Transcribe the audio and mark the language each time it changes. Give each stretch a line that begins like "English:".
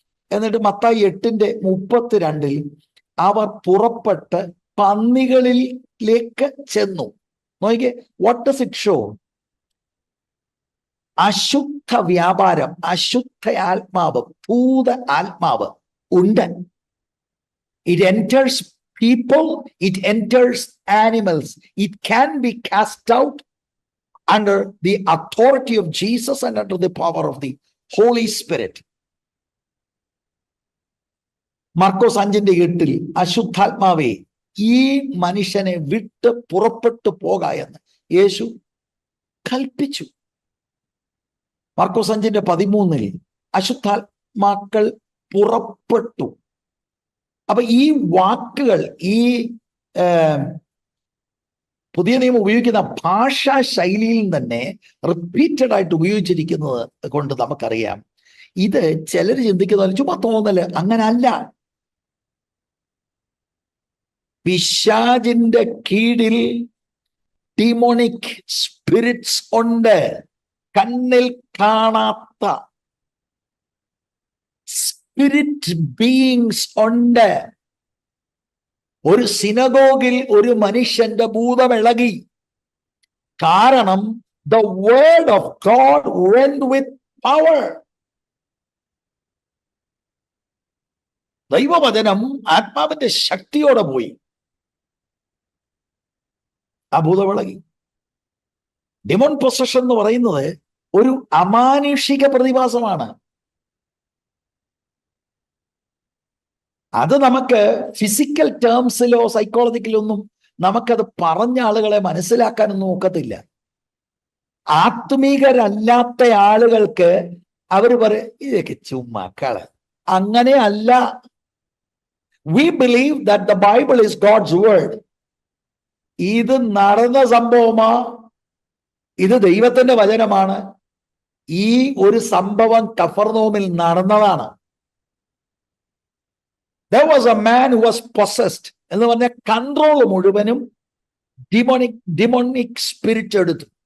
Malayalam: എന്നിട്ട് മത്തായി 8:32 അവർ പുറപ്പെട്ട് പന്നികളിലേക്ക് ചെന്നു.
English: നോക്കിക്കേ, what does it show?
Malayalam: അശുദ്ധ വ്യാപാരം, അശുദ്ധ ആത്മാവ്, ഭൂത ആത്മാവ് ഉണ്ട്.
English: It enters people, it enters animals. It can be cast out under the authority of Jesus and under the power of the Holy Spirit.
Malayalam: മർക്കോസ് 5:8 അശുദ്ധാത്മാവേ ഈ മനുഷ്യനെ വിട്ട് പുറപ്പെട്ടു പോക എന്ന് യേശു കൽപ്പിച്ചു. മർക്കോസ് 5:13 അശുദ്ധാത്മാക്കൾ പുറപ്പെട്ടു. അപ്പൊ ഈ വാക്കുകൾ, ഈ പുതിയ നിയമം ഉപയോഗിക്കുന്ന ഭാഷാ ശൈലിയിൽ തന്നെ റിപ്പീറ്റഡ് ആയിട്ട് ഉപയോഗിച്ചിരിക്കുന്നത് കൊണ്ട് നമുക്കറിയാം, ഇത് ചിലർ ചിന്തിക്കുന്ന ചുമ്മാ തോന്നല്, അങ്ങനെ അല്ല. പിശാചിന്റെ കീഴിൽ ഡിമോണിക് സ്പിരിറ്റ്സ് ഉണ്ട്, കണ്ണിൽ കാണാത്ത സ്പിരിറ്റ് ബീയിങ്സ് ഉണ്ട്. ഒരു സിനഗോഗിൽ ഒരു മനുഷ്യന്റെ ഭൂതമിളകി. കാരണം
English: the word of God went with power.
Malayalam: ദൈവവചനം ആത്മാവിന്റെ ശക്തിയോടെ പോയി. ആ ഭൂതമിളകി. ഡിമോൺ പൊസഷൻ എന്ന് പറയുന്നത് ഒരു അമാനുഷിക പ്രതിഭാസമാണ്. അത് നമുക്ക് ഫിസിക്കൽ ടേംസിലോ സൈക്കോളജിക്കലോ ഒന്നും നമുക്കത് പറഞ്ഞ ആളുകളെ മനസ്സിലാക്കാനൊന്നും ഒക്കത്തില്ല. ആത്മീകരല്ലാത്ത ആളുകൾക്ക് അവർ പറയും ഇതൊക്കെ ചുമ്മാക്കള്. അങ്ങനെ അല്ല.
English: We believe that the Bible is God's word.
Malayalam: ഇത് നടന്ന സംഭവമാ, ഇത് ദൈവത്തിന്റെ വചനമാണ്. ഈ ഒരു സംഭവം കഫർനഹൂമിൽ നടന്നതാണ്.
English: There was a man who was possessed
Malayalam: എന്ന് പറഞ്ഞ കൺട്രോൾ മുഴുവനും ഡിമോണിക് സ്പിരിറ്റ് എടുത്തു.